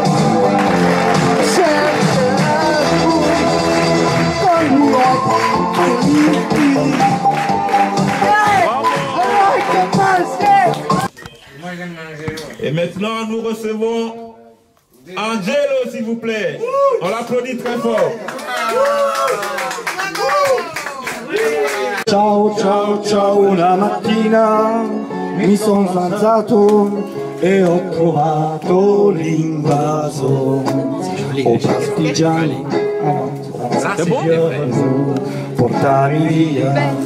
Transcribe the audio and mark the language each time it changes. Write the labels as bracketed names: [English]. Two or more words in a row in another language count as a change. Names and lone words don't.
[French] Cherche un coup comme lui a Et maintenant, nous recevons Angelo, s'il vous plaît. On l'applaudit très fort. [Italian] Ciao, ciao, ciao, una mattina mi sono alzato e ho trovato l'invaso. Oh partigiani, portami via.